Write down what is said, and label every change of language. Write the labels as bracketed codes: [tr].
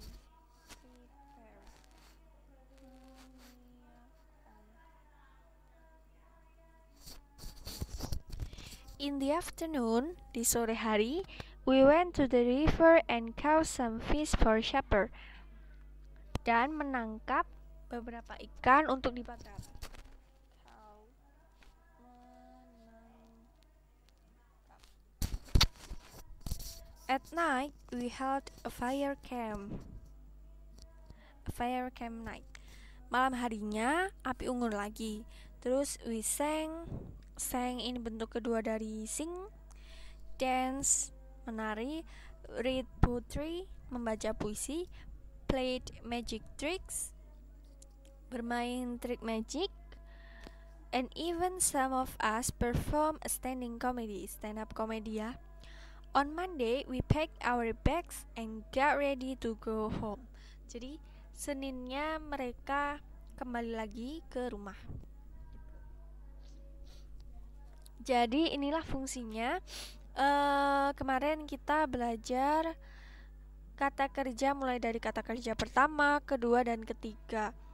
[en] Prepare. In the afternoon, [id] di sore hari, [en] we went to the river and caught some fish for supper. [id] Dan menangkap beberapa ikan untuk dibakar. [en] At night, we held a fire camp. A fire camp night. [id] Malam harinya, api unggun lagi. [en] Terus we sang. [id] Sang ini bentuk kedua dari sing. Dance, menari. [en] Read poetry, [id] membaca puisi. [en] Played magic tricks, [id] bermain trik magic. [en] And even some of us perform a standing comedy, stand up comedy ya. On Monday, we packed our bags and got ready to go home. [id] Jadi, Seninnya mereka kembali lagi ke rumah. Jadi, inilah fungsinya. Kemarin kita belajar kata kerja mulai dari kata kerja pertama, kedua, dan ketiga.